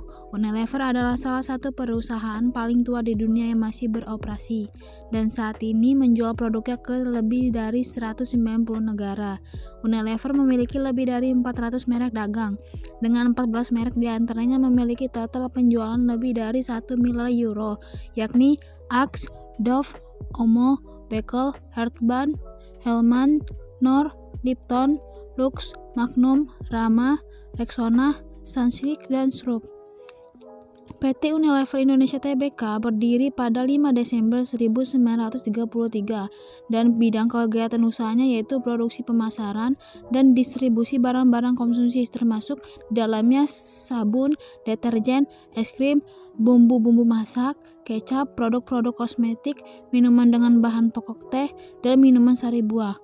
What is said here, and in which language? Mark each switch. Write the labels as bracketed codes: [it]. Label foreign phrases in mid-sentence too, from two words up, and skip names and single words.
[id] Unilever adalah salah satu perusahaan paling tua di dunia yang masih beroperasi, dan saat ini menjual produknya ke lebih dari 190 negara. Unilever memiliki lebih dari 400 merek dagang, dengan 14 merek diantaranya memiliki total penjualan lebih dari 1 miliar euro, yakni Axe, Dove, Omo, Beckel, Herband, Hellman, Knorr, Lipton, Lux, Magnum, Rama, Rexona, Sunsilk, dan Sharp. PT Unilever Indonesia Tbk berdiri pada 5 Desember 1933 dan bidang kegiatan usahanya yaitu produksi, pemasaran, dan distribusi barang-barang konsumsi termasuk dalamnya sabun, deterjen, es krim, bumbu-bumbu masak, kecap, produk-produk kosmetik, minuman dengan bahan pokok teh, dan minuman sari buah.